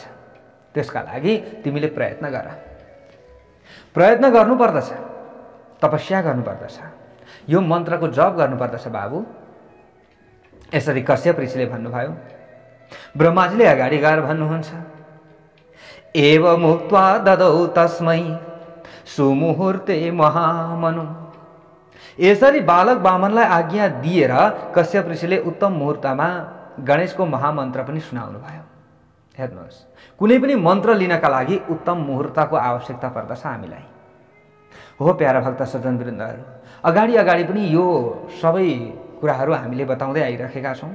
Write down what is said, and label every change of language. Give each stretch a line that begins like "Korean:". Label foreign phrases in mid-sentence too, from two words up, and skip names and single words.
Nepali: त्यसका लागि तिमीले प्रयत्न गर, प्रयत्न गर्नुपर्दछ, तपस्या गर्नुपर्दछ, यो मन्त्रको जप गर्नुपर्दछ बाबु। यसरी कश्यप ऋषिले भन्नुभयो। ब्रह्माजीले अगाडि गएर भन्नुहुन्छ,
Sanskrit: एवं मुक्त्वा ददौ तस्मै सुमुहूर्ते महामनु।
Nepali: यसरी बालक वामनलाई आज्ञा दिएर कश्यप ऋषिले उत्तम मुहूर्तमा गणेशको महामन्त्र पनि सुनाउनु भयो। हेर्नुहोस्, कुनै पनि मन्त्र लिनका लागि उत्तम मुहूर्तको आवश्यकता पर्दछ हामीलाई। हो प्यारा भक्त सज्जनवृन्दहरू, अगाडि अगाडि पनि यो सबै कुराहरू हामीले बताउँदै आइरहेका छौँ।